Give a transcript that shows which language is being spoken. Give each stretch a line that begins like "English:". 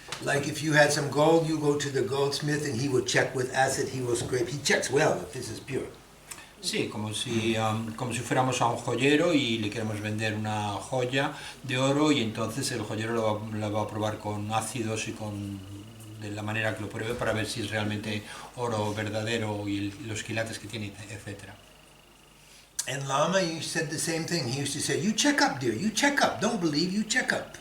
English: Like if you had some gold, you go to the goldsmith and he will check with acid, he will scrape, he checks well if this is pure.
Spanish: Sí, como si fuéramos a un joyero y le queremos vender una joya de oro y entonces el joyero la va a probar con ácidos y de la manera que lo pruebe para ver si es realmente oro verdadero y los quilates que tiene, etc.
English: And Lama, you said the same thing. He used to say, you check up, dear, you check up. Don't believe, you check up.